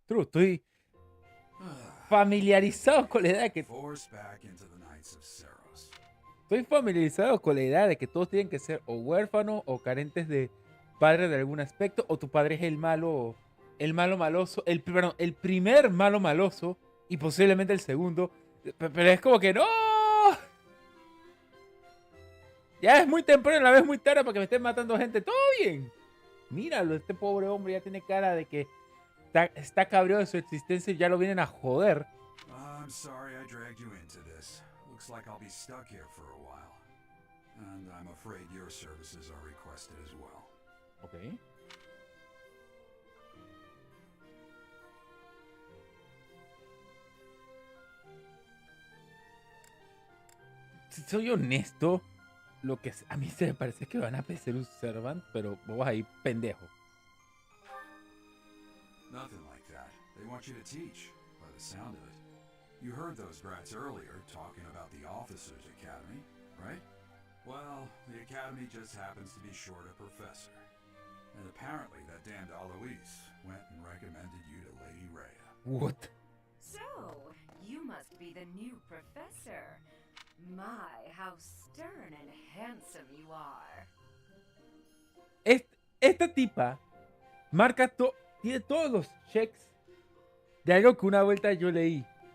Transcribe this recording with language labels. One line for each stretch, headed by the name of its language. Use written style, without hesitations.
Spanish: Estoy familiarizado con la idea de que...
English: Force back into the Knights of Seros.
Spanish: Estoy familiarizado con la idea de que todos tienen que ser o huérfanos o carentes de padre de algún aspecto, o tu padre es el malo maloso, el primer malo maloso y posiblemente el segundo. Pero es como que no. Ya es muy temprano, a la vez muy tarde para que me estén matando gente. Todo bien. Míralo, este pobre hombre ya tiene cara de que está cabreado de su existencia y ya lo vienen a joder.
English: I'm sorry I dragged you into this. Looks like I'll be stuck here for a while. And I'm afraid your services are requested as well. Okay.
Spanish: Si soy honesto, lo que a mí se me parece que van a ser un servant, pero vos ahí pendejo.
English: Nothing like that. They want you to teach, by the sound of it. You heard those brats earlier talking about the Officers Academy, right? Well, the academy just happens to be short a professor. And apparently that damned Alois went and recommended you to Lady Rhea. What? So, you must be the new professor. My, how stern and handsome you are.
Spanish: Esta tipa tiene todos los checks de algo que una vuelta yo leí.